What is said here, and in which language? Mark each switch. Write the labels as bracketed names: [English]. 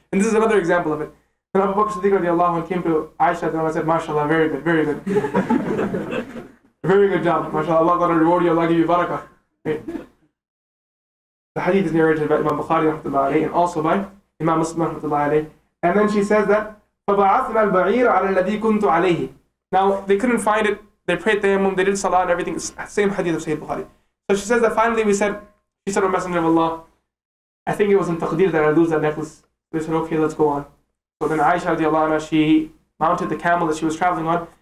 [English] And this is another example of it. And Abu Bakr Siddiq radiallahu anhu came to Aisha and said, MashaAllah, very good, very good. Very good job. MashaAllah, Allah going to reward you, Allah give you barakah. Right? The hadith is narrated by Imam Bukhari ﷺ, and also by Imam Muslim ﷺ. And then she says that, [Arabic] فَبَعَثْنَا الْبَعِيرَ عَلَى الَّذِي كُنْتُ عَلَيْهِ. [English] Now, they couldn't find it. They prayed tayammum, they did salah and everything. It's the same hadith of Sayyid Bukhari. So she says that finally she said, O Messenger of Allah, I think it was in taqdeer that I lose that necklace. They said, okay, let's go on. So then Aisha radiallahu anha, she mounted the camel that she was traveling on.